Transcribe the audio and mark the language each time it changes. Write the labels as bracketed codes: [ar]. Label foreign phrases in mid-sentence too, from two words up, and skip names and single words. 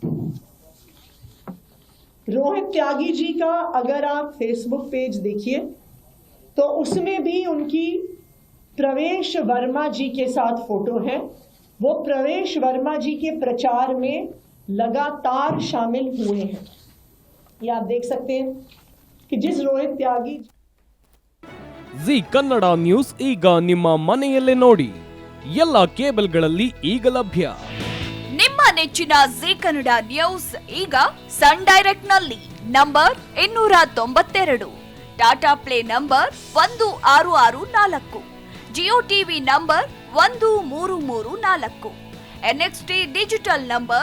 [hi] रोहित त्यागी जी का अगर आप फेसबुक पेज देखिए तो उसमें भी उनकी प्रवेश वर्मा जी के साथ फोटो है. वो प्रवेश वर्मा जी के प्रचार में लगातार शामिल हुए हैं. ये आप देख सकते हैं कि जिस रोहित त्यागी [kn] ಜಿ ಕನ್ನಡ ನ್ಯೂಸ್ ಈಗ ನಿಮ್ಮ ಮನೆಯಲ್ಲೇ ನೋಡಿ. ಎಲ್ಲ ಕೇಬಲ್ಗಳಲ್ಲಿ ಈಗ ಲಭ್ಯ. ನಿಮ್ಮ ನೆಚ್ಚಿನ ಜಿ ಕನ್ನಡ ನ್ಯೂಸ್ ಈಗ ಸನ್ ಡೈರೆಕ್ಟ್ ನಲ್ಲಿ ನಂಬರ್ 292, ಟಾಟಾ ಪ್ಲೇ ನಂಬರ್ 1664, ಜಿಯೋ ಟಿವಿ ನಂಬರ್ 1334, NXT ಡಿಜಿಟಲ್ ನಂಬರ್